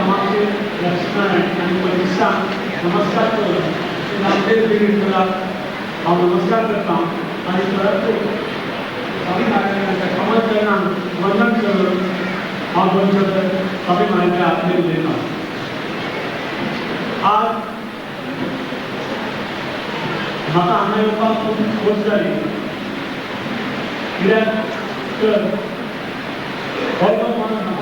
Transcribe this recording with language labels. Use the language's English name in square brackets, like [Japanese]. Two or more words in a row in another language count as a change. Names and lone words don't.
[Konkani] मावशी लक्ष्मण आणि प्रतिष्ठा नमस्कार करून नामदेव देवीला हांव नमस्कार करता आणि परत स्वामी महाराजांच्या कमल चरणांक वंदन करून हांव दोन शब्द स्वामी महाराजांच्या आपले उलयता. आज म्हाका हांगा येवपाक खूब खोस जाली कित्याक तर हो जो माणूस म्हाका